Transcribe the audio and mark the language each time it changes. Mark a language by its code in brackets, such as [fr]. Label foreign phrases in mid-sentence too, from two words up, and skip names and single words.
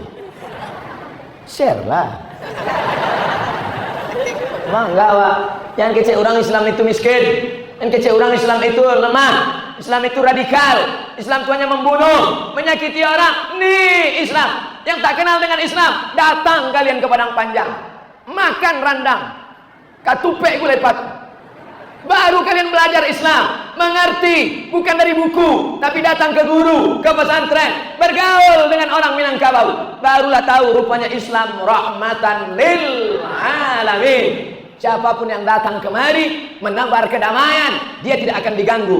[id] Share lah. Bangga Pak. Yang kecil orang Islam itu miskin, yang kecil orang Islam itu lemah, Islam itu radikal. Islam itu hanya membunuh, menyakiti orang. Nih Islam. Yang tak kenal dengan Islam, datang kalian ke Padang Panjang, makan [min] randang, katupek gulai patu. [id] Baru kalian belajar Islam, mengerti, bukan dari buku, tapi datang ke guru, ke pesantren, bergaul dengan orang Minangkabau. Barulah tahu rupanya Islam [ar] رحمة للعالمين. [id] Siapapun yang datang kemari menebar kedamaian, dia tidak akan diganggu.